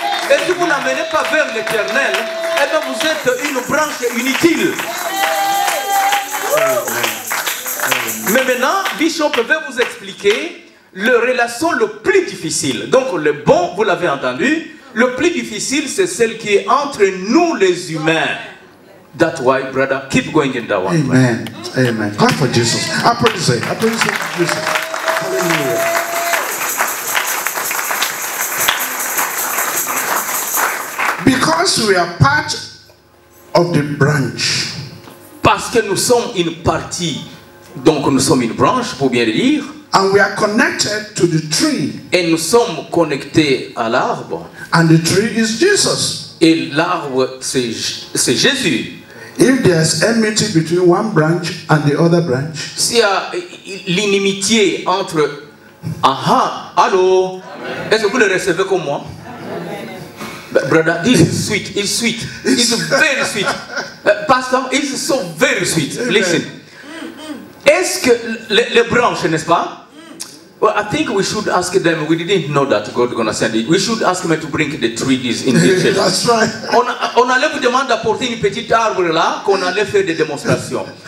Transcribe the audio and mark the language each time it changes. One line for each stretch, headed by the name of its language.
French: Et si vous n'amenez pas vers l'éternel, eh bien, vous êtes une branche inutile. Mais maintenant, Bishop va vous expliquer la relation le plus difficile. Donc le bon, vous l'avez entendu, le plus difficile c'est celle qui est entre nous les humains.
English: That's why, brother, keep going in that one. Amen. Amen. Clap for Jesus. I praise him. I praise him. Jesus. Hallelujah. Because we are part of the branch.
French: Parce que nous sommes une partie, donc nous sommes une branche, pour bien le dire.
English: And we are connected to the tree.
French: Et nous sommes connectés à l'arbre.
English: And the tree is Jesus.
French: Et l'arbre, c'est Jésus.
English: If there's enmity between one branch and the other branch,
French: S'il y a l'inimitié entre... Allô? Est-ce que vous le recevez comme moi?
English: Brother, this is sweet. It's sweet. It's very sweet. Pastor, it's so very sweet. Listen.
French: Est-ce que les branches, n'est-ce pas?
English: Well, I think we should ask them. We didn't know that God was going to send it. We should ask them to bring the trees in the church. that's right.
French: On allait vous demander d'apporter une petite arbre là, qu'on allait faire des démonstrations.